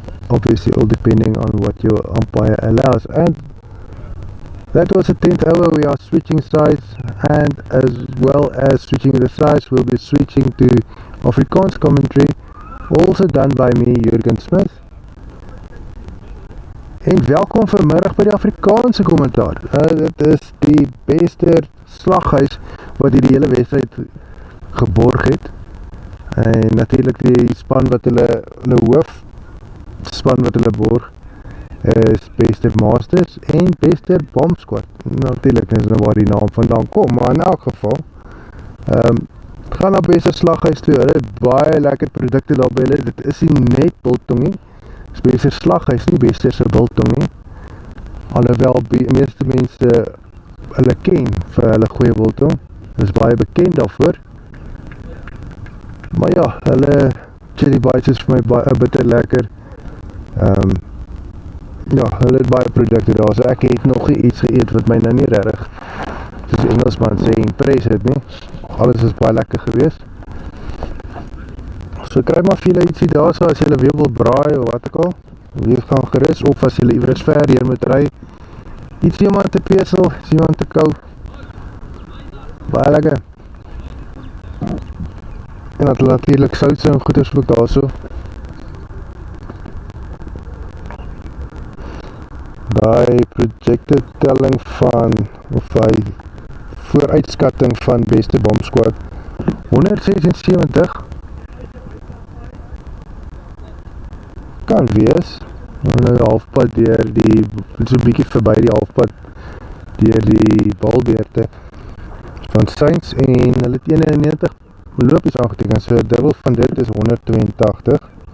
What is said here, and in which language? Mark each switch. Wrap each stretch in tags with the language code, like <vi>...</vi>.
<en>Obviously all depending on what your umpire allows. And that was a 10th over. We are switching sides, and as well as switching the sides, we'll be switching to Afrikaans commentary, also done by me, Jurgen Smith.</en> <af>En welkom vanmiddag by die Afrikaanse kommentaar. Dit is die BESTER slaghuis wat die hele wedstryd geborg het. En natuurlijk die span wat hulle hoof span wat hulle borg is BESTER Masters en BESTER BOM squad. Natuurlijk is nou waar die naam vandaan kom, maar in elk geval het gaan na BESTER slaghuis toe. Hulle het baie lekker produkte daar by hulle. Dit is nie net biltong nie. Dis BESTER slaghuis, nie BESTER se biltong nie. Alhoewel meeste mense hulle ken vir hulle goeie biltong. Dis baie bekend daarvoor. Maar ja, hulle chili bites is vir my baie bitter lekker. Ja, hulle het baie produkte daar, so ek het nog iets geëet wat my nou nie regtig, soos Engelsman sê, impress het nie. Alles is baie lekker gewees. so kry maar vir julle ietsie daar so as julle weer wil braai of wat ook al. Wees gaan gerus of as julle iewers ver hier moet ry. Ietsie om aan te pesel, ietsie om te kou. Baie lekker. En dat natuurlijk sout en goeders ook daar so. Die projected telling van, of die vooruitskatting van beste BOM squad 176 kan wees, nou die halfpad deur die, so'n bykie verby die halfpad deur die balbeerte van Saints en hulle het 91 lopies aangeteken, so dubbel van dit is 182</af>